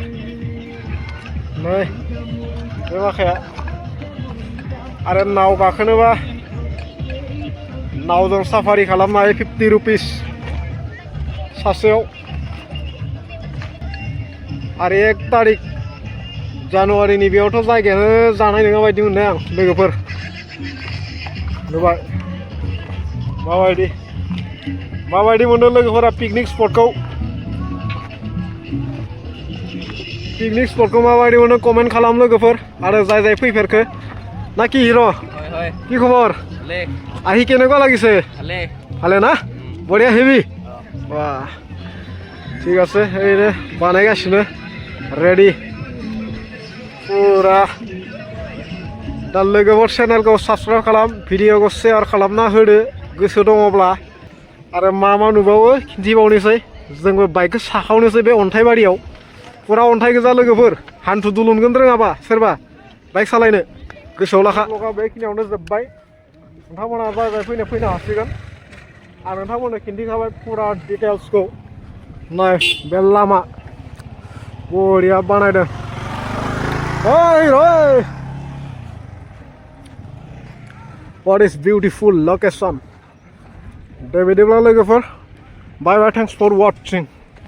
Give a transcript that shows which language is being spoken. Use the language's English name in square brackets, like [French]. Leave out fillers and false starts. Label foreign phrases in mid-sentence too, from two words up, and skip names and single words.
[Bodo] नै बे माखाया आरो नाव गाखोनोबा नावजों साफारि खालामनो हायो 50 रुपिस सासेयाव आरो 1 तारिख जानुवारिनि बेयावथ' जायगायानो जानाय नङा बायदि मोनदों आं लोगोफोर नुबाय माबायदि मोनदों लोगोफोरा [English] picnic spotखौ [Bodo] माबायदि मोनो कमेन्ट खालाम लोगोफोर आरो जाय फैफेरखो ना [Assamese] কি হিরো কি খবর আহি কেনেকুৱা লাগিছে ভালে না বঢ়িয়া হেভি বাহ ঠিক আছে এই রে [Bodo] বানাইগাसिनो रेडि पुरा दा लोगोफोर चेनेलखौ साबस्क्राइब खालाम भिडिअखौ शेयार खालामना होदो गोसो दङब्ला आरो मा नुबावो खिन्थिबावनोसै जोंबो बाइकखौ साखावनोसै बे अन्थाइबारियाव पुरा अन्थाइ गोजा लोगोफोर हान्थु दुलुनगोन रोङाबा सोरबा बाइक सालायनो गोसोआव लाखा ब्लगा बेखिनियावनो जोब्बाय नोंथांमोना जाय फैनो हासिगोन आं नोंथांमोननो खिन्थिखाबाय पुरा डिटेल्सखौ नाय बे लामा बरिया बानायदों [English] what is beautiful location [Bodo] दे बिदिब्ला लोगोफोर [English] bye bye thanks for watching